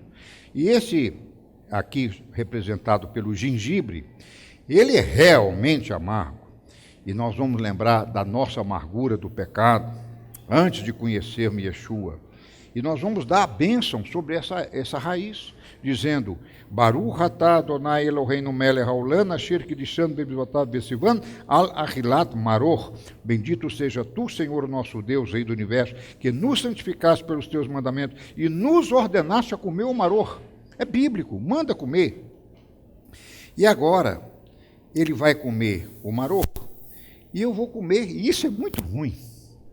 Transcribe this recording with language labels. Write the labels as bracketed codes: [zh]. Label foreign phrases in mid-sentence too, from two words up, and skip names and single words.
[pt] E esse aqui representado pelo gengibre, ele é realmente amargo. E nós vamos lembrar da nossa amargura do pecado antes de conhecermos Yeshua. E nós vamos dar a bênção sobre essa raiz, dizendo, [he] ברוך אתה אדוני אלוהינו מלך העולם אשר קידשנו במצוותיו וציוונו על אכילת מרור. [pt] Bendito seja tu, Senhor nosso Deus, Rei do Universo, que nos santificaste pelos teus mandamentos e nos ordenaste a comer o maror. É bíblico, manda comer. E agora, ele vai comer o maror, e eu vou comer, e isso é muito ruim.